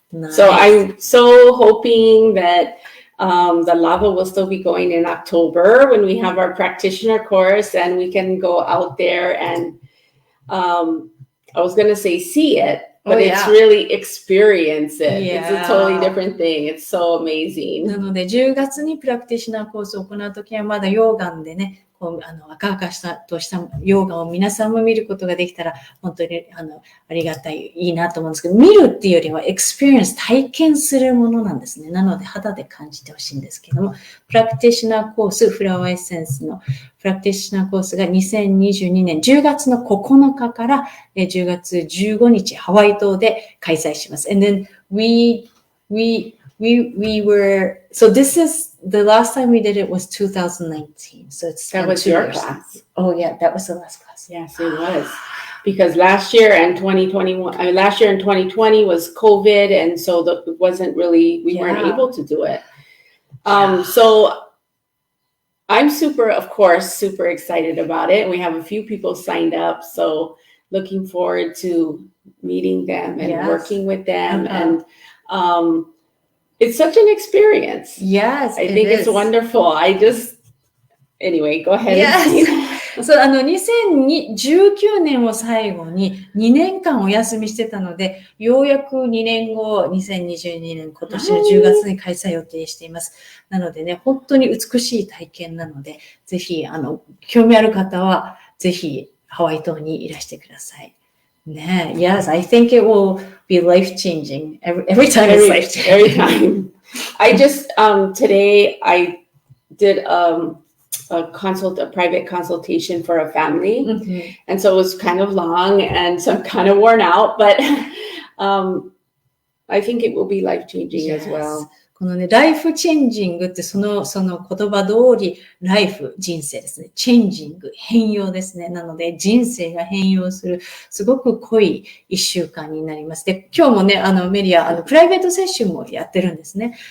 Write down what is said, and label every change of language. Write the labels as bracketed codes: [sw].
[en] So I'm so hoping that the lava will still be going in October when we have our practitioner course and we can go out there and I was going to say see it, but it's really experience it. It's a totally different thing. It's so amazing. [ja] なので10月にプラクティショナーコースを行うときはまだ溶岩でね、赤々とした溶岩を皆さんも見ることができたら本当にありがたい、いいなと思うんですけど、見るっていうよりはエクスペリエンス、体験するものなんですね。なので肌で感じてほしいんですけども、プラクティショナーコース、フラワーエッセンスのプラクティショナーコースが2022年10月の9日から10月15日ハワイ島で開催します。 [en] And then we were, so this is, the last time we did it was 2019. So that was your class. Oh yeah, that was the last class. Yes, it was. Because last year and 2020 was COVID. And so it wasn't really, we weren't able to do it. So I'm super excited about it. We have a few people signed up. So looking forward to meeting them and working with them. And, it's such an experience. Yes, I think it's wonderful. Anyway, go ahead. Yes. [ja] そう、2019年を最後に2年間お休みしてたので、ようやく2年後、2022年今年の10月に開催予定しています。なのでね、本当に美しい体験なので、ぜひ、興味ある方は、ぜひ、ハワイ島にいらしてください。 [en] ね、Yes, I think it will be life-changing. Every time it's life-changing. Every time. I just, today I did a private consultation for a family. Mm-hmm. And so it was kind of long and so I'm kind of worn out, but I think it will be life-changing as well. [ja] このね、ライフチェンジングってその言葉通り、ライフ、人生ですね。チェンジング、変容ですね。なので、人生が変容する、すごく濃い一週間になります。で、今日もね、メリア、プライベートセッションもやってるんですね。